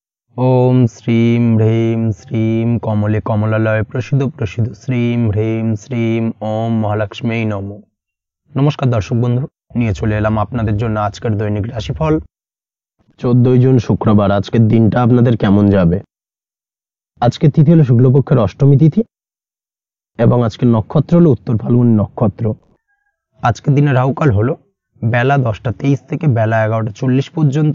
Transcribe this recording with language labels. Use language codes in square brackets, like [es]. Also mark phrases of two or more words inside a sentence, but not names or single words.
[sa] ओम श्रीम ह्रीम श्रीम कमले कमलालय प्रसिद्ध प्रसिद्ध श्रीम ह्रीम श्रीम ओम महालक्ष्मी नमो। [bn] নমস্কার দর্শক বন্ধু, নিয়ে চলে এলাম আপনাদের জন্য আজকের দৈনিক রাশিফল। 14 জুন শুক্রবার। আজকের দিনটা আপনাদের কেমন যাবে? আজকে তিথি হলো শুক্লপক্ষের অষ্টমী তিথি এবং আজকের নক্ষত্র হলো উত্তর ফাল্গুনী নক্ষত্র। আজকের দিনে রাহুকাল হলো বেলা 10টা 23 থেকে বেলা 11টা 40 পর্যন্ত।